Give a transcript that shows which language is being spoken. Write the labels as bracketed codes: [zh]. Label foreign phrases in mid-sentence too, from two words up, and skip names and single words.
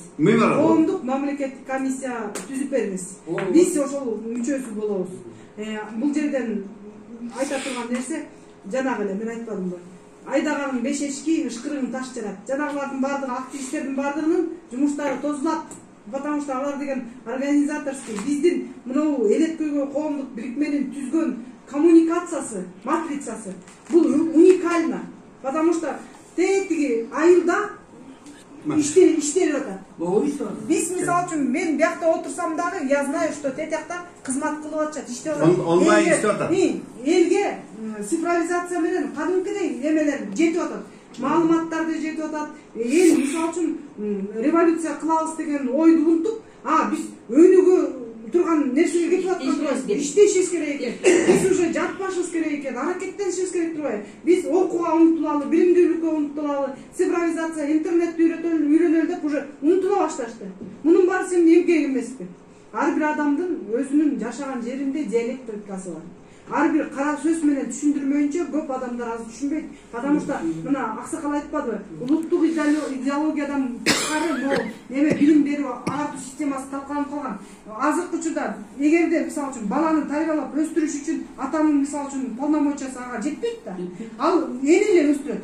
[ky] Коомдук мамлекеттик комиссия түзүп беребиз. Биз ошол мүчөсү болобуз. Бул жерден айта турган нерсе жанагы эле мен айтпадымбы? Айдаганын 5 эшки, ышкырыгын таш жарат. Жанагылардын бардыгы активисттердин бардыгынын жумуштары тозулат. [ru] Потому что [ky] алар деген организаторский биздин мынау элек коомдук бирикменин түзгөн коммуникациясы, матрицасы бул уникально. Потому что тетиги айылда иштелип атат. Биз мисалы үчүн мен биякта отурсам дагы [ru] я знаю, что [ky] тетиякта кызмат кылып атышат, иштеп атат. Онлайн иштеп атат. Элге цифровизация менен кадимкидей эмелер жетип атат. Маалыматтарды жетип атат. Эл мисалы үчүн революция кылабыз деген ойду унутуп, биз өнүгө турган нерсеге кетип аткан, иштешибиз керек экен. Биз уже жатпашыбыз керек экен, аракеттенишибиз керек турбайбы? Биз окууга умтулалы, билимдүүлүккө умтулалы, цифровизация, интернетти үйрөнөлү деп уже умтула башташты. Мунун баары эмне эмгек эмеспи? Ар бир адамдын өзүнүн жашаган жеринде диалектикасы бар. Ар бир кара сөз менен түшүндүрмөйүнчө көп адамдар аз түшүнбөйт. [ru] Потому что [ky] мына аксакал айтпадыбы? Улуттук идеологиядан тышкары неме билим берүү агартуу системасы талкаланып калган. Азыркы учурда эгерде мисалы үчүн баланы тарбиялап өстүрүш үчүн атанын мисалы үчүн полномочиясы ага жетпейт да. Ал эне эле өстүрөт.